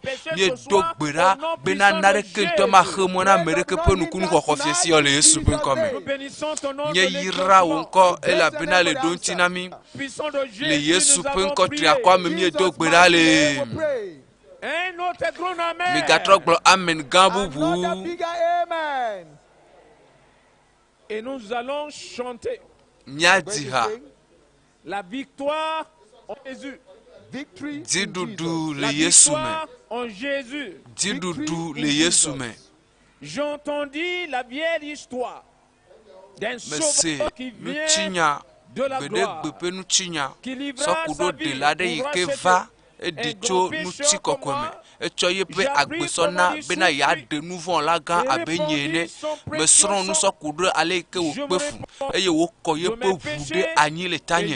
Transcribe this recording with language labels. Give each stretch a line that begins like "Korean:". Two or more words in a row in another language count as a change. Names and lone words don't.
Ewe: Miedo gbe ɖa bena naɖeke ŋutɔ maxe mɔ na ame ɖeke ƒe nukunuxɔxɔ fiesi ya le Yesu ƒe ŋkɔ me. Mieyra wo ŋkɔ elabena le ɖo ŋuti na mi. Le Yesu ƒe ŋkɔ tri akɔ me miedo gbe ɖa le. Migatrɔ gblɔ amen gã bubu.
English: Another bigger amen.
French: Et nous allons chanter
Ewe: Miadzi ha.
French: la victoire en Jésus.
English: Victory in
Ewe: Dziɖuɖu
English: Jesus.
Ewe: le
French: La
Ewe: Yesu me.
French: victoire en Jésus.
Ewe: Dziɖuɖu le Yesu me.
French: J'entendis la vieille histoire d'un
Ewe: Mese
French: sauveur qui vient
Ewe: nutsinya
French: de la gloire,
Ewe: gbeɖegbe ƒe nutsinya
French: qui livra
Ewe: sɔku sa ɖo
French: vie
Ewe: ɖela ɖe yi
French: pour
Ewe: ke
French: racheter
Ewe: va eɖi tso nutsi kɔkɔe me. Etsɔ yeƒe agbesɔ na bena yeaɖe nu vɔ̃ la gã abe nye ene. Mesrɔ̃ nusɔku ɖe ale yi ke wòkpe fu eye wòkɔ yeƒe ʋu ɖe anyi le tanye.